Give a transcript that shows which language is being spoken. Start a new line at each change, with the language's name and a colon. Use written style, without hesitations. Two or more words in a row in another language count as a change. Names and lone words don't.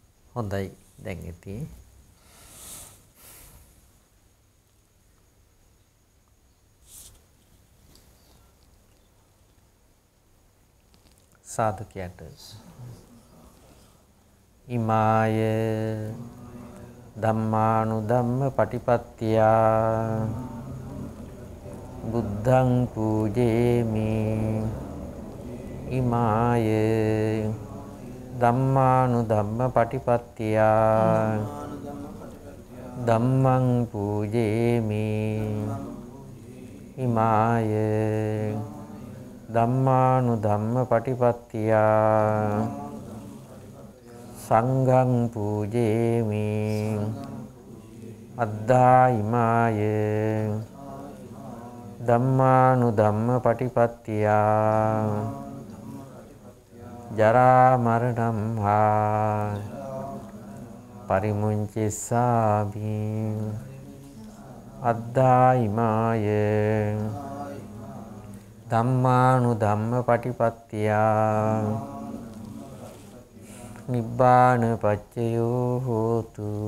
Sinhala: හොඳයි දැන් ඉතින් සාදුකයට ඉමාය
Pali: ධම්මානුධම්ම පටිපත්තියා බුද්ධං පූජේමි ඉමාය ධම්මානුධම්ම පටිපත්තියා ධම්මං පූජේමි ඉමාය ධම්මානුධම්ම පටිපත්තියා සංඝං පූජේමි අද්ධායිමාය ධම්මානුධම්ම පටිපත්තියා ජරා මරණං හා පරිමුංචිස්සාමි අද්ධායිමාය ධම්මානුධම්ම පටිපත්තියා නිබ්බාන පච්චයෝ හෝතු.